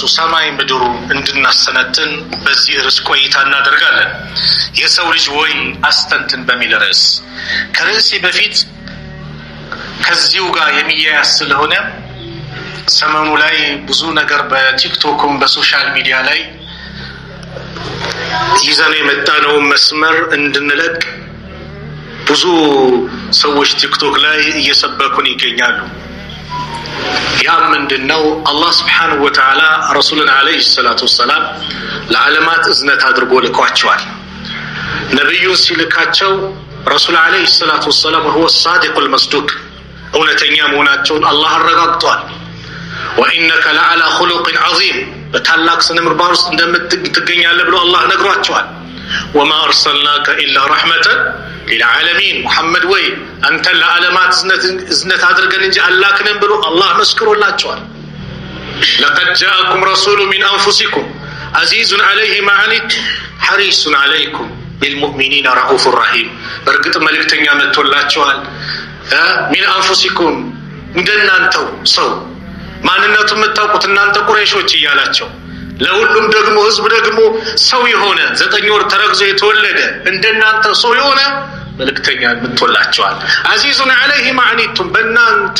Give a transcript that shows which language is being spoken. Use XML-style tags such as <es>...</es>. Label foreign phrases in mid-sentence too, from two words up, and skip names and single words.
<am>ሰማይ ምድሩ እንድናሰነትን በዚህ ርዕስ ቆይታ እናደርጋለን። የሰው ልጅ ወይ አስተንትን በሚል ርዕስ ከርዕሴ በፊት ከዚሁ ጋር የሚያያዝ ስለሆነ ሰሞኑ ላይ ብዙ ነገር በቲክቶክም በሶሻል ሚዲያ ላይ ይዘን የመጣነው መስመር እንድንለቅ ብዙ ሰዎች ቲክቶክ ላይ እየሰበኩን ይገኛሉ። ያ ምንድነው? አላህ</am> <ar>سبحانه وتعالى</ar> <am>ረሱልን</am> <ar>عليه الصلاة والسلام</ar> <am>ለዓለማት እዝነት አድርጎ ልኳቸዋል። ነብዩን ሲልካቸው ረሱል</am> <ar>عليه الصلاة والسلام هو الصادق المصدوق</ar> <am>እውነተኛ መሆናቸውን አላህ አረጋግጧል።</am> <ar>وإنك لعلى خلق عظيم</ar> <am>በታላቅ ስነ ምግባር ውስጥ እንደምትገኛለህ ብሎ አላህ ነግሯቸዋል።</am> <ar>وما أرسلناك إلا رحمة للعالمين محمد</ar> <am>ወይ አንተ ለዓለማት እዝነት አድርገን እንጂ አላክንም ብሎ አላህ መስክሮላቸዋል።</am> <ar>لقد جاءكم رسول من أنفسكم عزيز عليه ما عنتم حريص عليكم بالمؤمنين رؤوف رحيم</ar> <am>በርግጥ መልእክተኛ መጥቶላቸዋል</am> <ar>من أنفسكم</ar> <am>እንደናንተው ሰው ማንነቱ የምታውቁት እናንተ ቁረይሾች እያላቸው ለሁሉም ደግሞ ህዝብ ደግሞ ሰው የሆነ 9 ወር ተረግዞ የተወለደ እንደናንተ ሰው የሆነ መልእክተኛ መጥቶላቸዋል።</am> <ar>عزيز عليه ما عنتم</ar> <am>በእናንተ</am>